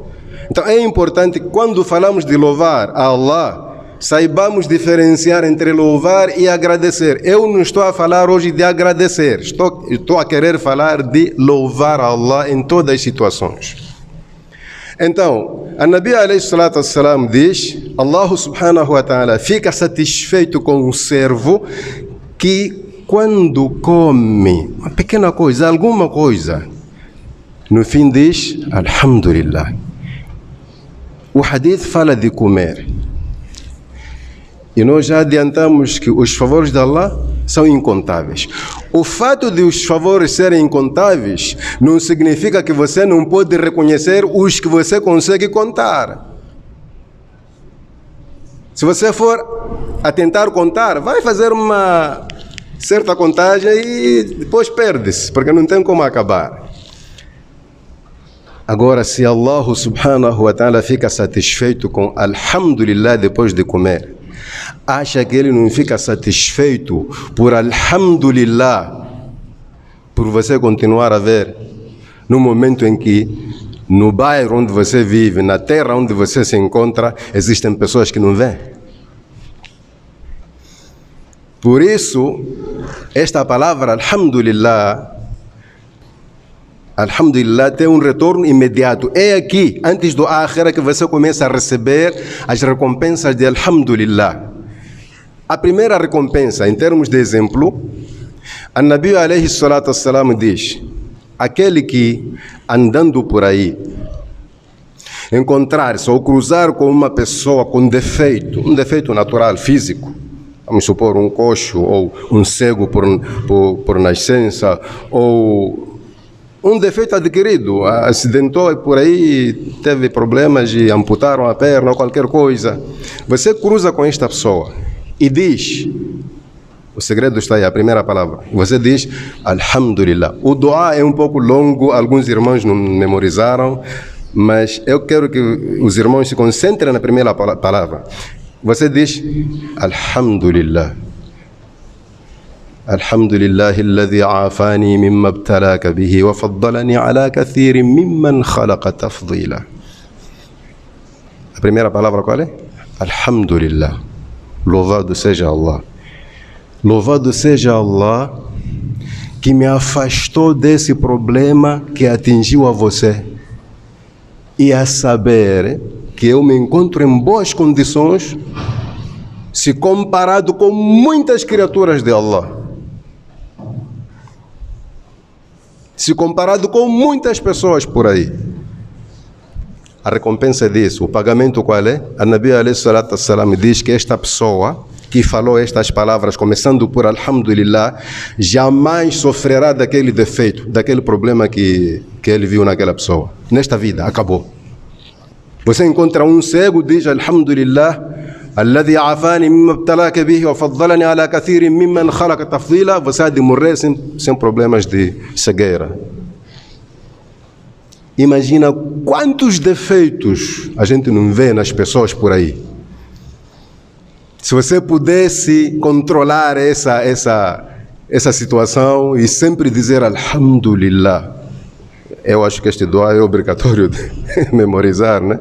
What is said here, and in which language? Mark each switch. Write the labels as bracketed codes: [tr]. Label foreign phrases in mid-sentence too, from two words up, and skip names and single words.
[pt] Então é importante que quando falamos de louvar a Allah, saibamos diferenciar entre louvar e agradecer. Eu não estou a falar hoje de agradecer, estou a querer falar de louvar a Allah em todas as situações. Então, a [ar] النبي عليه الصلاة والسلام [pt] diz, [ar] الله سبحانه وتعالى [pt] fica satisfeito com o servo que quando come uma pequena coisa, alguma coisa, no fim diz, alhamdulillah. O hadith fala de comer. E nós já adiantamos que os favores de Allah são incontáveis. O fato de os favores serem incontáveis não significa que você não pode reconhecer os que você consegue contar. Se você for a tentar contar, vai fazer uma certa contagem e depois perde-se, porque não tem como acabar. Agora, se [ar] الله سبحانه وتعالى [pt] fica satisfeito com alhamdulillah depois de comer, acha que ele não fica satisfeito por alhamdulillah, por você continuar a ver no momento em que no bairro onde você vive, na terra onde você se encontra, existem pessoas que não vêem? Por isso, esta palavra alhamdulillah tem um retorno imediato. É aqui, antes do akhira, que você começa a receber as recompensas de alhamdulillah. A primeira recompensa, em termos de exemplo, a [ar] النبي عليه الصلاة والسلام [pt] diz: aquele que andando por aí encontrar-se ou cruzar com uma pessoa com defeito, um defeito natural, físico, vamos supor um coxo ou um cego por nascença, ou um defeito adquirido, acidentou e por aí teve problemas e amputaram a perna ou qualquer coisa. Você cruza com esta pessoa e diz, o segredo está aí, a primeira palavra, você diz alhamdulillah. O dua é um pouco longo, alguns irmãos não memorizaram, mas eu quero que os irmãos se concentrem na primeira palavra. Você diz alhamdulillah. [ar] الحمد لله الذي عافاني مما ابتلاك به وفضلني على كثير ممن خلق تفضيلا. [pt] A primeira palavra qual é? Alhamdulillah. Louvado seja Allah. Louvado seja Allah que me afastou desse problema que atingiu a você. E a saber que eu me encontro em boas condições se comparado com muitas criaturas de Allah. Se comparado com muitas pessoas por aí. A recompensa disso, o pagamento qual é? A [ar] النبي عليه الصلاة والسلام [pt] diz que esta pessoa que falou estas palavras, começando por alhamdulillah, jamais sofrerá daquele defeito, daquele problema que ele viu naquela pessoa. Nesta vida, acabou. Você encontra um cego, diz [ar] الحمد لله الذي عافاني مما ابتلاك به وفضلني على كثير ممن خلق تفضيلا, [pt] você há de morrer sem problemas de cegueira. Imagina quantos defeitos a gente não vê nas pessoas por aí. Se você pudesse controlar essa situação e sempre dizer alhamdulillah, eu acho que este dua é obrigatório de memorizar, né?